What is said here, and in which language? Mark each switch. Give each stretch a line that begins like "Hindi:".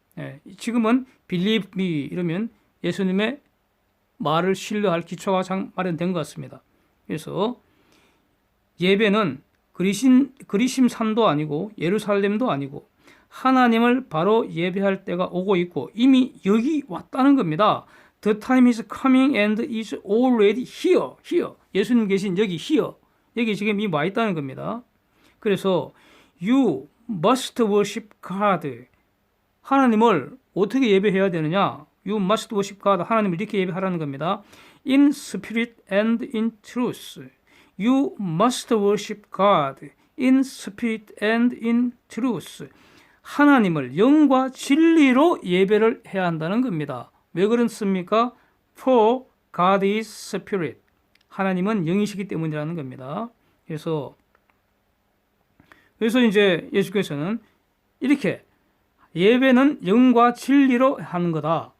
Korean: 예, 지금은
English: Believe me
Korean: 이러면 예수님의 말을 신뢰할 기초가 마련된 것 같습니다. 그래서 예배는 그리심산도 아니고 예루살렘도 아니고 하나님을 바로 예배할 때가 오고 있고 이미 여기 왔다는 겁니다.
English: The time is coming and is already here. here.
Korean: 예수님 계신 여기 here. 여기 지금 이미 와 있다는 겁니다.
English: 그래서 You must worship God.
Korean: 하나님을 어떻게 예배해야 되느냐?
English: You must worship God.
Korean: 하나님을 이렇게 예배하라는 겁니다.
English: In spirit and in truth. You must worship God in spirit and in truth.
Korean: 하나님을 영과 진리로 예배를 해야 한다는 겁니다. 왜 그렇습니까?
English: For God is spirit.
Korean: 하나님은 영이시기 때문이라는 겁니다. 그래서 이제 예수께서는 이렇게 예배는 영과 진리로 하는 거다.